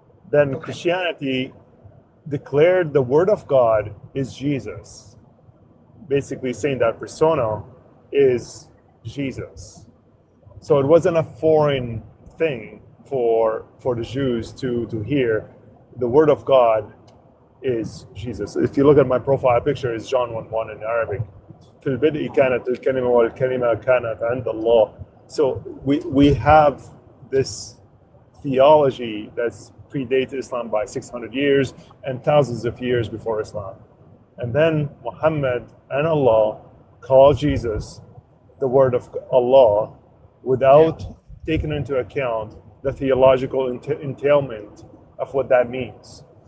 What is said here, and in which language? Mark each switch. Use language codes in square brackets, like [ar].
[en] Then Christianity declared the word of God is Jesus, basically saying that persona is Jesus. So it wasn't a foreign thing for the Jews to hear the word of God is Jesus. If you look at my profile picture, it's John 1:1 in Arabic. [ar] في البدء كانت الكلمة والكلمة كانت عند الله. [en] So we have this theology that's predates Islam by 600 years and thousands of years before Islam. And then Muhammad and Allah call Jesus the word of Allah without taking into account the theological entailment of what that means.